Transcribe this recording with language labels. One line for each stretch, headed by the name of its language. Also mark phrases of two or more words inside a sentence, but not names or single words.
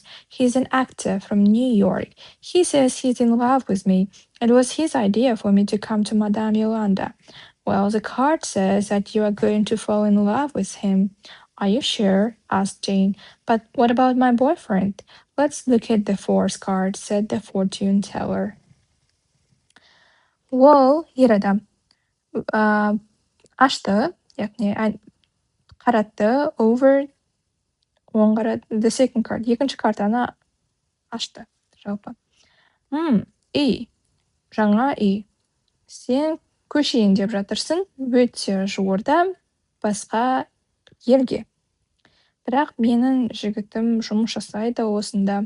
English: He's an actor from New York. He says he's in love with me. It was his idea for me to come to Madame Yolanda. Well, the card says that you are going to fall in love with him. Are you sure? Asked Jane. But what about my boyfriend? Let's look at the fourth card, said the fortune teller.
Kazakh: Ол ер адам ашты, яғни қаратты, over, оң қарады,
English: the second card,
Kazakh: екінші картаны ашты, жалпы. Үй, жаңа үй. Сен көшейін деп жатырсың, өте жуырда басқа елге. Бірақ менің жігітім жұмыс жасайды осында.